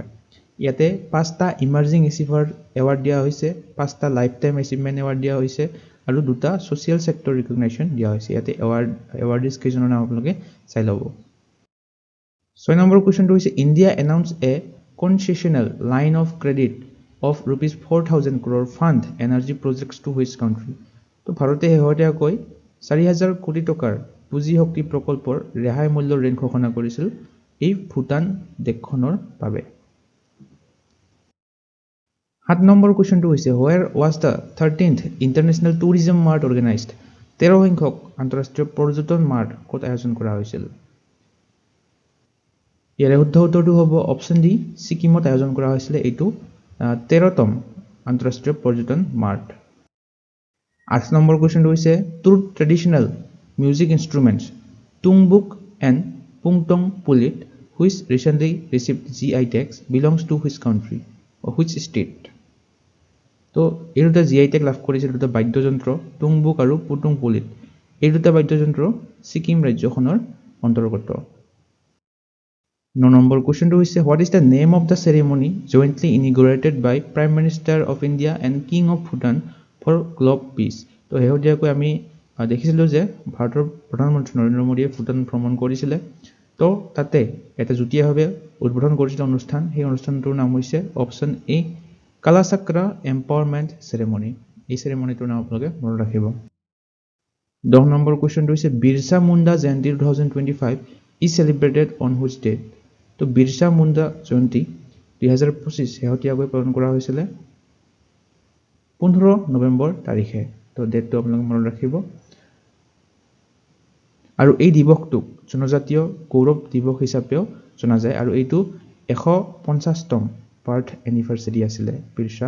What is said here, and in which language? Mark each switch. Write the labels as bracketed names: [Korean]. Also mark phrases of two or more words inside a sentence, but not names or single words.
[Assamese] ইয়াতে 5টা [English] emerging achiever award [Assamese] দিয়া হৈছে, 5টা [English] life time achievement award [Assamese] দিয়া হৈছে আৰু দুটা [English] social sector recognition [Assamese] দিয়া হৈছে ইয়াতে এৱাৰ্ডিজ কেইজনৰ নাম আপোনালোকে চাই ল'ব 6 নম্বৰ কোৱেশ্চনটো হৈছে [English] India announce a concessional line of credit of rupees 4000 crore fund energy projects to which country [Assamese] তো ভাৰতে হেহতিয়াকৈ 4000 কোটি টকাৰ পুঁজি শক্তি প্ৰকল্পৰ ৰেহাই মূল্যৰ ঋণ ঘোষণা কৰিছিল এই ভুটান দেশখনৰ বাবে 7 নম্বৰ কোৱেশ্চনটো হৈছে [English] where was the 13th international tourism mart organized [Assamese] 13 সংখ্যক আন্তঃৰাষ্ট্ৰীয় পৰ্যটন মাৰ্ট ক'ত আয়োজন কৰা হৈছিল ইয়াৰ শুদ্ধ উত্তৰটো হ'ব [English] option D [Assamese] সিকিমত আয়োজন কৰা হৈছিল এইটো 13তম আন্তঃৰাষ্ট্ৰীয় পৰ্যটন মাৰ্ট 8 নম্বৰ কোৱেশ্চনটো হৈছে [English] two traditional music instruments Tungbuk and Pungtong Pulit which recently received GI tags belongs to which country or which state [Assamese] তো এই দুটা [English] GI tag [Assamese] লাভ কৰিছিল দুটা বাদ্যযন্ত্ৰ টুংবুক আৰু পুটুং পুলিট এই দুটা বাদ্যযন্ত্ৰ সিকিম ৰাজ্যখনৰ অন্তৰ্গত 9 নম্বৰ কোৱেশ্চনটো হৈছে [English] what is the name of the ceremony jointly inaugurated by Prime Minister of India and King of Bhutan for globe peace [Assamese] তো হেহতিয়াকৈ আমি দেখিছিলো যে ভাৰতৰ প্ৰধানমন্ত্ৰী নৰেন্দ্ৰ মোদীয়ে ভুটান ভ্ৰমণ কৰিছিল তো তাতে এটা যুটীয়াভাৱে উদ্বোধন কৰিছিল অনুষ্ঠান সেই অনুষ্ঠানটোৰ নাম হৈছে [English] option A Kalachakra empowerment ceremony [Assamese] এই চেৰেমনিটোৰ নাম আপোনালোকে মনত ৰাখিব 10 নম্বৰ কোৱেশ্চনটো হৈছে বিৰছা মুণ্ডা জয়ন্তী 2025 [English] is celebrated on which date [Assamese] তো বিৰছা মুণ্ডা জয়ন্তী 2025 হেহতিয়াকৈ পালন কৰা হৈছিল 15 নৱেম্বৰ তাৰিখে তো ডেটটো আপোনালোকে মনত ৰাখিব আৰু এই দিৱসটোক জনজাতীয় গৌৰৱ দিৱস হিচাপেও জনা যায় আৰু এইটো 150তম [English] birth anniversary [Assamese] আছিল বিৰছা